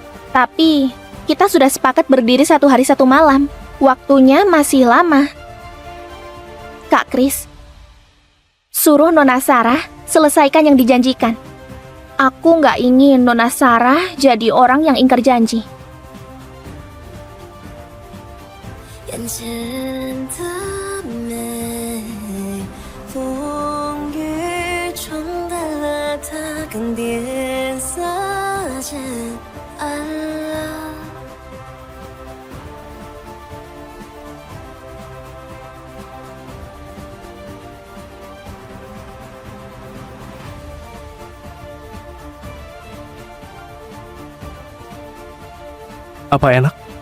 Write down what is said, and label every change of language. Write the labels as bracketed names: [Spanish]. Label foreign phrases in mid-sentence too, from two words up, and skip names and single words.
[Indonesian] Tapi, kita sudah sepakat berdiri 1 hari 1 malam. Waktunya masih lama. Kak Kris, suruh Nona Sarah selesaikan yang dijanjikan. Aku nggak ingin Nona Sarah jadi orang yang ingkar janji. [Chinese] 眼前的美，风雨冲淡了它，更迭色渐暗了。 [Indonesian] Apa enak?